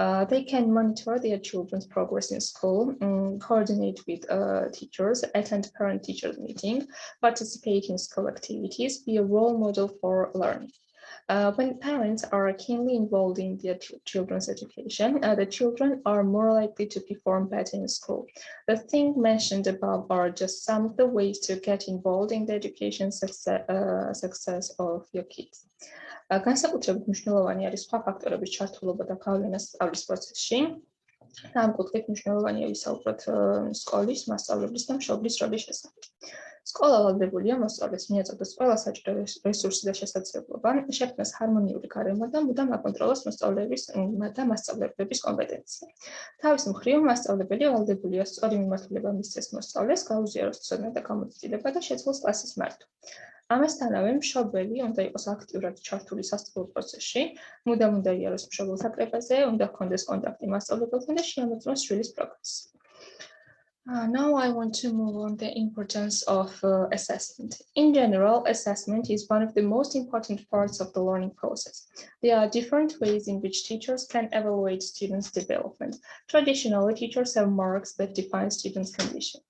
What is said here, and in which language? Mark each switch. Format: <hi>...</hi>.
<en>They can monitor their children's progress in school, coordinate with teachers, attend parent-teacher meetings, participate in school activities, be a role model for learning. When parents are keenly involved in their children's education, the children are more likely to perform better in school. The things mentioned above are just some of the ways to get involved in the education success of your kids.</en> <ka>განსაკუთრებით მნიშვნელოვანი არის სხვა ფაქტორების ჩართულობა და გავლენა სწავლის პროცესში. ამ კუთხით მნიშვნელოვანია ვისაუბროთ სკოლის, მასწავლებლის და მშობლის როლის შესახებ. სკოლა ვალდებულია მოსწავლეს მიაწოდოს ყველა საჭირო რესურსი და შესაძლებლობა, შექმნას ჰარმონიული გარემო და მუდამ აკონტროლოს მოსწავლეების და მასწავლებლების კომპეტენცია. თავის მხრივ, მასწავლებელი ვალდებულია სწორი მიმართულება მისცეს მოსწავლეს, გაუზიაროს ცოდნა და გამოცდილება და შეძლოს კლასის მართვა. ამასთანავე, მშობელი უნდა იყოს აქტიურად ჩართული სასწავლო პროცესში, მუდამ უნდა იაროს მშობელთა კრებაზე, უნდა ჰქონდეს კონტაქტი მასწავლებელთან და შეამოწმოს შვილის პროგრესი.</ka> <en>Now I want to move on the importance of assessment. In general, assessment is one of the most important parts of the learning process. There are different ways in which teachers can evaluate students' development. Traditionally, teachers have marks that define students' condition.</en>